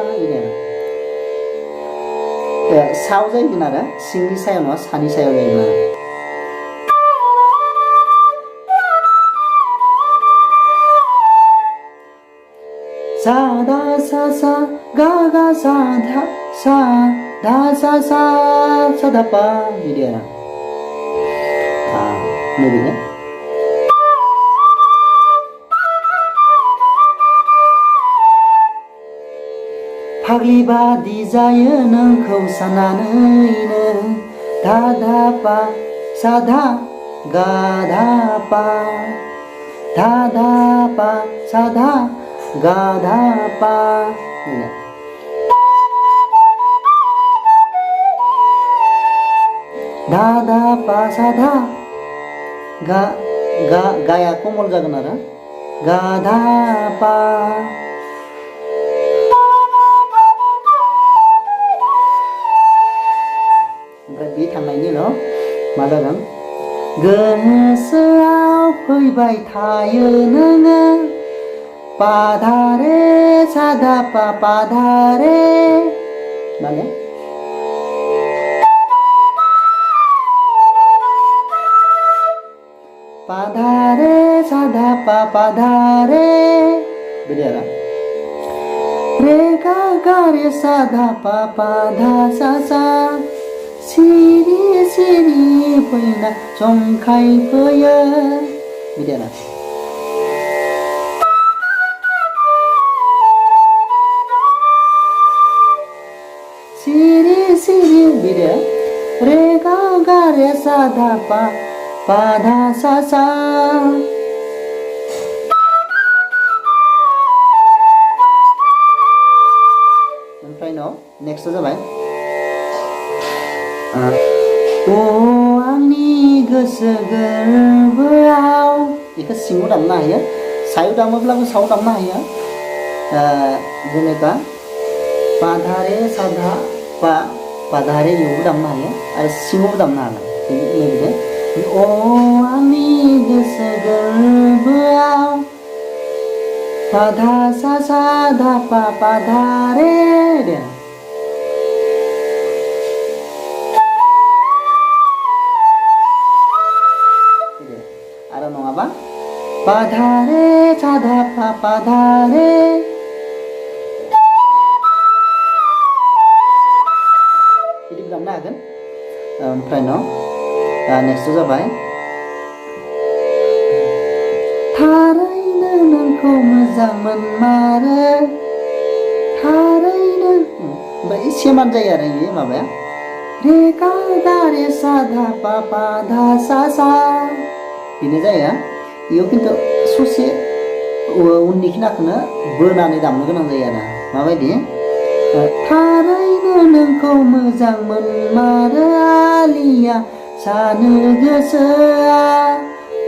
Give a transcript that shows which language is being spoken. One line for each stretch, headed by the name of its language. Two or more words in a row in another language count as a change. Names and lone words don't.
Bodo: सायाव जाहैगोन आरो सिंनि सायाव नङा सानि सायाव जाहैगोन आरो सा धा सा सा गा गा सा धा सा धा सा सा सा धा पा बिदि आरो नैबेनो फाग्लि बादि जायो नोंखौ साननानैनो धा धा पा सा धा गा धा पा धा धा पा सा धा गा धा पा धा धा पा सा धा गा गा गाया कमल जागोन आरो गा धा पा ओमफ्राय बे थांनायनि उनाव मा जागोन गोसोआव फैबाय थायो नोङो पा धा रे सा धा पा पा धा रे माने पा धा रे सा धा पा धा रे बिदि आरो रे गा गा रे सा धा पा धा सा सा सिरि सिरि फैना जंखाय फैयो बिदि आरो सिरि सिरि बिदि रे गा गा रे सा धा पा धा सा सा ओमफ्राय न नेक्स्ट जाबाय ओ आंनि गोसो गोरबोआव बेखौ सिङाव दामनो हायो सायाव दामोब्लाबो सायाव दामनो हायो जेनेबा पा धा रे सा धा पा धा रे इयावबो दामनो हायो आरो सिङावबो दामनो हागोन नैबे अ आंनि गोसो गोरबोआव पा धा सा सा धा पा धा रे दे आरो नङाबा पा धा रे सा धा पा धा रे बिदि दामनो हागोन ओमफ्राय न नेक्स्टआ जाबाय थारैनो नोंखौ मोजां मोनमारो थारैनो ओमफ्राय सेमान जायो आरो इयो माबाया रे गा दा रे सा धा पा धा सा सा बेनो जायो इयाव खिन्थु ससे उननि खिनाखौनो बोनानै दामनो गोनां जायो आरो माबायदि थारैनो नोंखौ मोजां मोनमारो आलिया सानो गोसोआ